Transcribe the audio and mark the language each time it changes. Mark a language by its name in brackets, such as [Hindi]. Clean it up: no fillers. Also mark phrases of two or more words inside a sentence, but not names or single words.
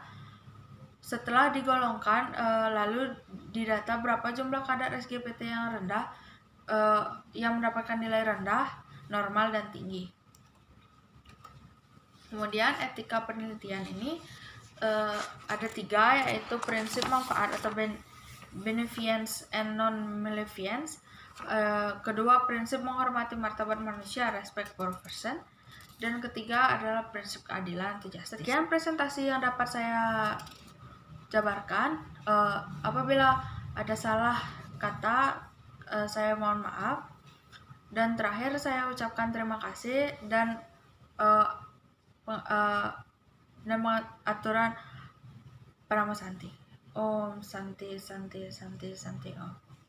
[Indonesian] Setelah digolongkan, lalu didata berapa jumlah kadar SGPT yang rendah, yang mendapatkan nilai rendah, normal, dan tinggi. Kemudian etika penelitian ini ada 3, yaitu prinsip manfaat atau [English] beneficence and non-maleficence. [Indonesian] Kedua, prinsip menghormati martabat manusia, [English] respect for person. [Indonesian] Dan ketiga adalah prinsip keadilan atau justice. Sekian presentasi yang dapat saya jabarkan. Apabila ada salah kata, saya mohon maaf. Dan terakhir saya ucapkan terima kasih dan aturan [Sanskrit] Parama Santi. Om Santi Santi Santi Santi Om.